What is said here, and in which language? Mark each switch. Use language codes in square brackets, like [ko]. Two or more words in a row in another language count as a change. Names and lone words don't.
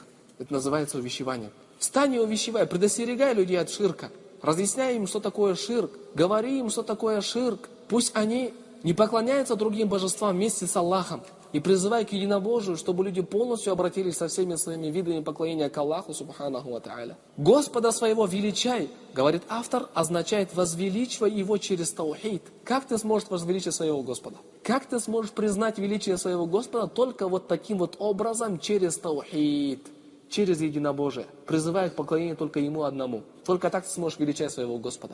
[ru] Это называется увещевание. Встань и увещевай, предостерегай людей от ширка. Разъясняй им, что такое ширк. Говори им, что такое ширк. Пусть они не поклоняются другим божествам вместе с Аллахом. И призывай к единобожию, чтобы люди полностью обратились со всеми своими видами поклонения к Аллаху, [ar] سبحانه وتعالى. [ru] Господа своего величай, говорит автор, означает возвеличивай его через таухид. Как ты сможешь возвеличить своего Господа? Как ты сможешь признать величие своего Господа? Только вот таким вот образом, через таухид, через единобожие. Призывая к поклонению только Ему одному. Только так ты сможешь величать своего Господа.